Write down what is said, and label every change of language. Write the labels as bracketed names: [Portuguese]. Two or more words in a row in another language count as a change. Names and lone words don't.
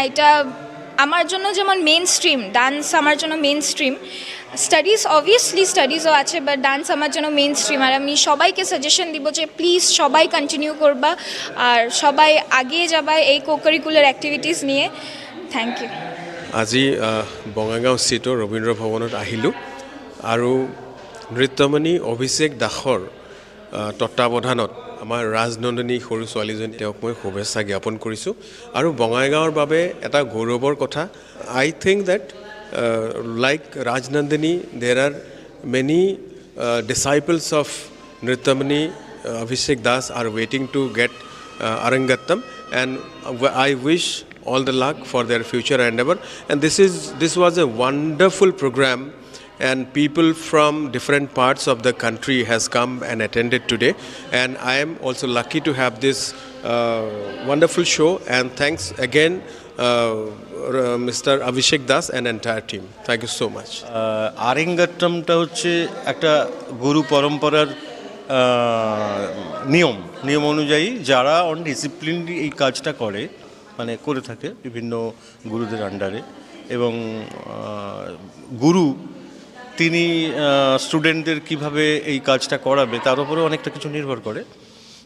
[Bangla] এটা আমার জন্য যেমন [English] main stream, [Bangla] ডান্স আমার জন্য [English] main stream. studies obviously studies [Bangla] আছে, বাট ডান্স আমার জন্য [English] main stream. [Bangla] আর আমি সবাইকে সাজেশন দিব যে প্লিজ সবাই কন্টিনিউ করবা আর সবাই আগিয়ে যাবা এই [English] co-curricular activities [Bangla] নিয়ে। [English] Thank you. [Assamese] আজি বঙাইগাঁও স্থিত ৰবীন্দ্ৰ ভৱনত আহিলোঁ আৰু নৃত্যমণি অভিষেক দাসৰ তত্ত্বাৱধানত আমাৰ ৰাজনন্দিনী সৰু ছোৱালীজনী, তেওঁক মই শুভেচ্ছা জ্ঞাপন কৰিছোঁ। আৰু বঙাইগাঁৱৰ বাবে এটা গৌৰৱৰ কথা। [English] I think that like Rajnandini, there are many disciples of Nrittamani Abhishek Das are waiting to get Arangattam, and I wish all the luck for their future endeavor. And this was a wonderful program, and people from different parts of the country has come and attended today, and I am also lucky to have this wonderful show. And thanks again Mr. Abhishek Das and entire team. Thank you so much. [Bangla] আরেঙ্গাট্টমটা হচ্ছে একটা গুরু পরম্পরার নিয়ম অনুযায়ী যারা [English] on disciplinely [Bangla] এই কাজটা করে থাকে বিভিন্ন গুরুদের আন্ডারে। এবং গুরু তিনি স্টুডেন্টদের কিভাবে এই কাজটা করাবে তার উপরে অনেকটা কিছু নির্ভর করে।